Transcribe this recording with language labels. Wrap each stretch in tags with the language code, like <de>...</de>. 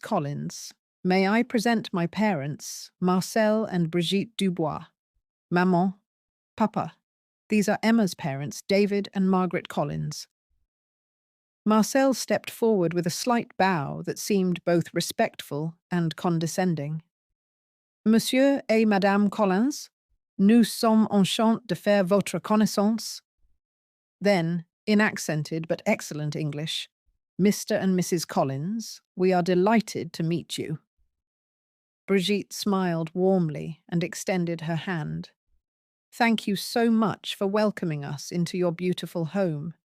<en>Collins, may I present my parents, Marcel and Brigitte Dubois.</en> <fr>Maman, Papa,</fr> <en>these are Emma's parents, David and Margaret Collins." Marcel stepped forward with a slight bow that seemed both respectful and condescending.</en> <fr>"Monsieur et Madame Collins, nous sommes enchantés de faire votre connaissance."</fr> <en>Then, in accented but excellent English, "Mr. and Mrs. Collins, we are delighted to meet you." Brigitte smiled warmly and extended her hand. "Thank you so much for welcoming us into your beautiful home.</en>